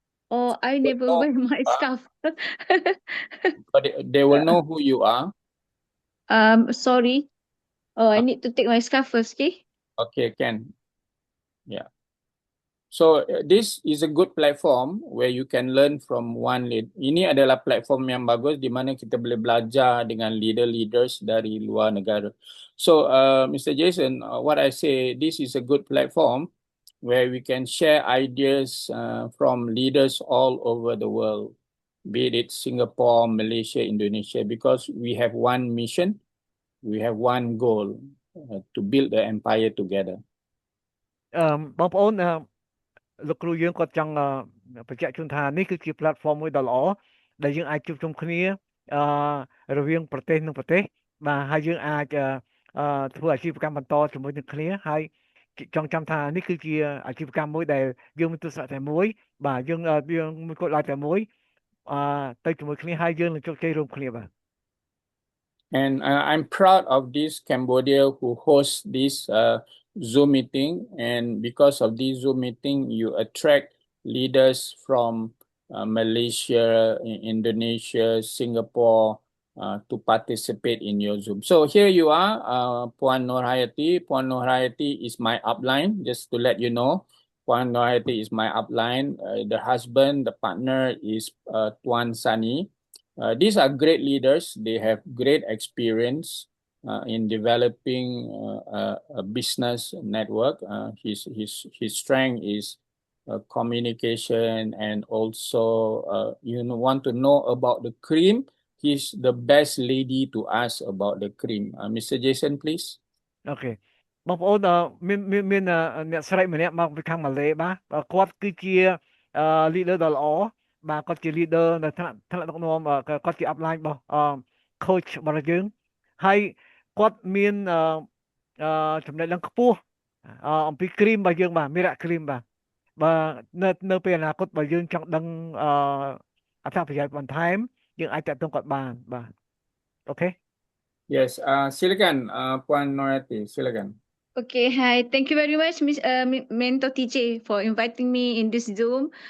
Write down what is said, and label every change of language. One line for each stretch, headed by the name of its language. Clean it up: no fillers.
English: Oh, I never wear my scarf. But they will know who you are. Sorry. Oh, I need to take my scarf first, okay? Okay, can. Yeah. So this is a good platform where you can learn from one lead.
Malay: Ini adalah platform yang bagus di mana kita boleh belajar dengan leaders dari luar negara.
English: So Mr. Jason, what I say, this is a good platform where we can share ideas from leaders all over the world, be it Singapore, Malaysia, Indonesia, because we have one mission, we have one goal to build the empire together.
Khmer: បងប្អូនលោកគ្រូយើងគាត់ចង់បញ្ជាក់ជូនថានេះគឺជា platform មួយដ៏ល្អដែលយើងអាចជួបជុំគ្នារវាងប្រទេសនិងប្រទេសបាទហើយយើងអាចធ្វើអាជីវកម្មបន្តជាមួយនឹងគ្នាហើយ ចង់ចាំថានេះគឺជាអាជីវកម្មមួយដែលយើងមានទស្សនៈតែមួយបាទយើងមួយគោលដៅតែមួយទៅជាមួយគ្នាហើយយើងនឹងជោគជ័យរួមគ្នាបាទ
English: And I'm proud of this Cambodia who hosts this Zoom meeting. And because of this Zoom meeting, you attract leaders from Malaysia, Indonesia, Singapore to participate in your Zoom. So here you are, Puan Nurhayati. Puan Nurhayati is my upline, just to let you know. Puan Nurhayati is my upline. The husband, the partner is Tuan Sani. These are great leaders. They have great experience in developing a business network. His strength is communication, and also you want to know about the cream. He's the best lady to ask about the cream. Mr. Jason, please.
Khmer: អូខេបងប្អូនមានអ្នកស្រីម្នាក់មកពីខាងម៉ាឡេបាទគាត់គឺជា leader ដ៏ល្អបាទគាត់ជា leader នៅថ្នាក់ដឹកនាំគាត់ជា upline របស់ coach របស់យើងហើយគាត់មានចំណេះដឹងខ្ពស់អំពី cream របស់យើងបាទ Miracle Cream បាទនៅពេលអនាគតបើយើងចង់ដឹងអត្ថប្រយោជន៍បន្ថែមយើងអាចតាក់ទងគាត់បានបាទអូខេ
Malay: Yes, silakan Puan Nurhayati, silakan.
English: Okay, hi. Thank you very much, Mentor TJ, for inviting me in this Zoom.